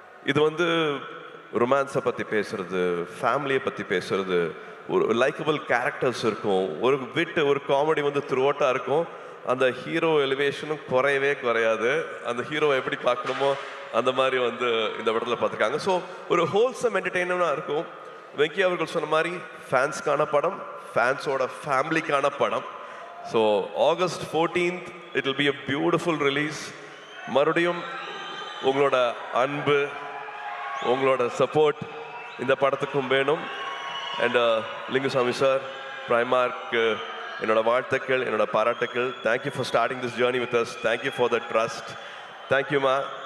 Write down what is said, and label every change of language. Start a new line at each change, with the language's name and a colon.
Tamil: இது வந்து ரொமான்ஸை பற்றி பேசுறது, ஃபேமிலியை பற்றி பேசுறது, ஒரு லைக்கபிள் கேரக்டர்ஸ் இருக்கும், ஒரு காமெடி வந்து த்ரூஅவுட்டாக இருக்கும். அந்த ஹீரோ எலிவேஷனும் குறையவே குறையாது. அந்த ஹீரோவை எப்படி பார்க்கணுமோ அந்த மாதிரி வந்து இந்த படத்தில் பார்த்துருக்காங்க. ஸோ ஒரு ஹோல்சம் என்டர்டெயினாக இருக்கும். வெங்கி அவர்கள் சொன்ன மாதிரி ஃபேன்ஸ்க்கான படம், ஃபேன்ஸோட ஃபேமிலிக்கான படம்.
English: So August 14th it will be a beautiful release.
Tamil: மறுபடியும் உங்களோட அன்பு, உங்களோட சப்போர்ட் இந்த படத்துக்கும் வேணும். அண்ட் லிங்குசாமி சார், பிரைமார்க் என்னோட வாழ்த்துக்கள், என்னோட பாராட்டுக்கள்.
English: Thank you for starting this journey with us. Thank you for the trust. தேங்க்யூமா.